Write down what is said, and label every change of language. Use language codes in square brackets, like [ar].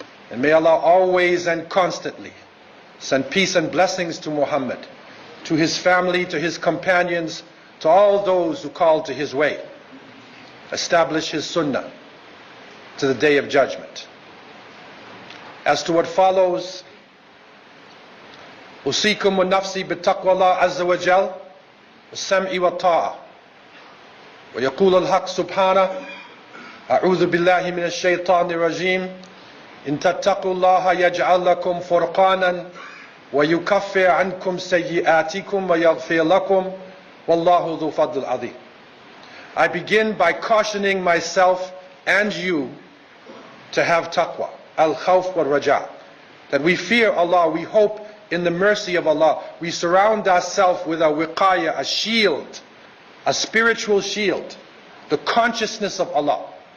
[en] And may Allah always and constantly send peace and blessings to Muhammad, to his family, to his companions, to all those who call to his way, establish his sunnah to the day of judgment. As to what follows, [ar] usikum wa nafsi bittaqwallah azza wa jal والسمع والطاعة. ويقول الحق سبحانه أعوذ بالله من الشيطان الرجيم إن تتقوا الله يجعل لكم فرقانا ويكفر عنكم سيئاتكم ويغفر لكم والله ذو فضل عظيم. [en] I begin by cautioning myself and you to have taqwa, [ar] al-khawf wal-raja, [en] that we fear Allah, we hope in the mercy of Allah. We surround ourselves with a wiqaya, a shield, a spiritual shield, the consciousness of Allah.